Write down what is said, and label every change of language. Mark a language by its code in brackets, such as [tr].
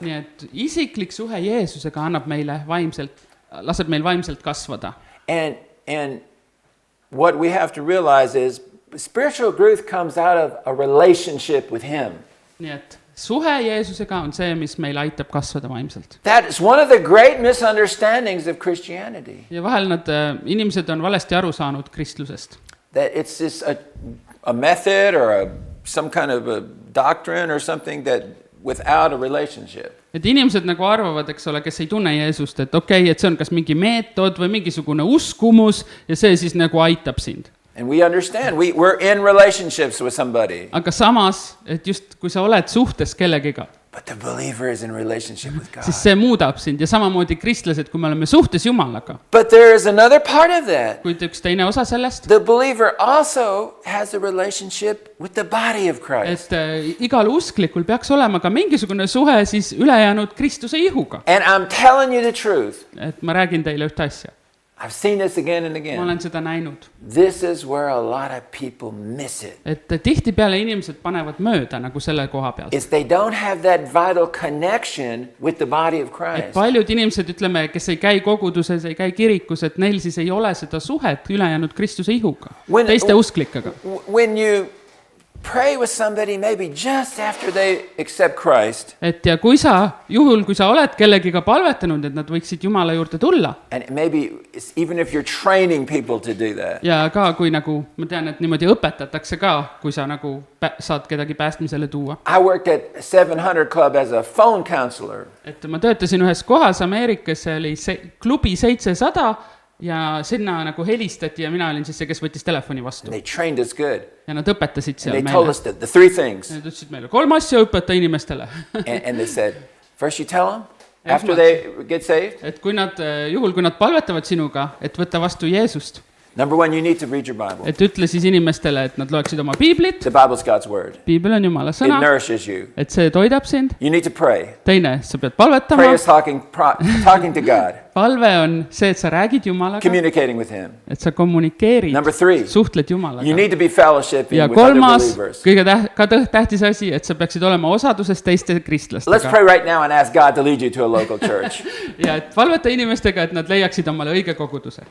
[et] Nii et isiklik suhe Jeesusega annab meile laseb meil vaimselt kasvada. [en] And what we have to realize is spiritual growth comes out of a relationship with Him. [et] Nii et suhe Jeesusega on see, mis meil aitab kasvada vaimselt. [en] That is one of the great misunderstandings of Christianity. [et] Ja vahel inimesed on valesti aru saanud kristlusest. [en] That it's just a method or some kind of a doctrine or something that without a relationship. [et] Et inimesed nagu arvavad, eks ole, kes ei tunne Jeesust, et okei, et see on kas mingi meetod või mingisugune uskumus ja see siis nagu aitab sind. [en] And we understand, we're in relationships with somebody. [et] Aga samas, et just kui sa oled suhtes kellegiga, [en] but the believer is in relationship with God. [et] Siis see muudab sind ja samamoodi kristlased, kui me oleme suhtes Jumalaga. [en] But there is another part of that. [et] Kuid üks teine osa sellest. [en] The believer also has a relationship with the body of Christ. [et] Et igal usklikul peaks olema ka mingisugune suhe siis ülejäänud Kristuse ihuga. [en] And I'm telling you the truth. [et] Et ma räägin teile ühte asja. [en] I've seen this again and again. [et] Ma olen seda näinud. [en] This is where a lot of people miss it. [et] Et tihtipeale inimesed panevad mööda nagu selle koha pealt. [en] Is they don't have that vital connection with the body of Christ. [et] Et paljud inimesed, ütleme, kes ei käi koguduses, ei käi kirikus, et neil siis ei ole seda suhet ülejäänud Kristuse ihuga, teiste usklikega. [en] When you pray with somebody maybe just after they accept Christ. [et] Et ja kui sa oled kellegiga palvetanud, et nad võiksid Jumala juurde tulla. [en] And maybe even if you're training people to do that. [et] Ja ka kui nagu, ma tean, et niimoodi õpetatakse ka, kui sa nagu saad kedagi päästmisele tuua. [en] I worked at 700 Club as a phone counselor. [et] Et ma töötasin ühes kohas Ameerikas, see oli klubi 700 ja sinna nagu helistati ja mina olin siis see, kes võttis telefoni vastu. [en] They trained us good. [et] Ja nad õpetasid seal meile. [en] They told us the 3 things. [et] Nad ütlesid meile 3 asja õpeta inimestele. [en] and they said, first you tell them after they get saved. [et] Et kui nad palvetavad sinuga, et võtta vastu Jeesust. [en] Number 1, you need to read your Bible. [et] Et ütle siis inimestele, et nad loeksid oma Piiblit. [en] The Bible's God's word. [et] Piibel on Jumala sõna. [en] It nourishes you. [et] Et see toidab sind. [en] You need to pray. [et] Teine, sa pead palvetama. [en] Prayer is talking to God. [et] Palve on see, et sa räägid Jumalaga. [en] Communicating with Him. [et] Et sa kommunikeerid. [en] Number 3. [et] Suhtled Jumalaga. [en] You need to be fellowshipping [et] ja [en] with other believers. [et] Ja kolmas, tähtis asi, et sa peaksid olema osaduses teiste kristlastega. [en] Let's pray right now and ask God to lead you to a local church. [et] Ja et palveta inimestega, et nad leiaksid omale õige koguduse.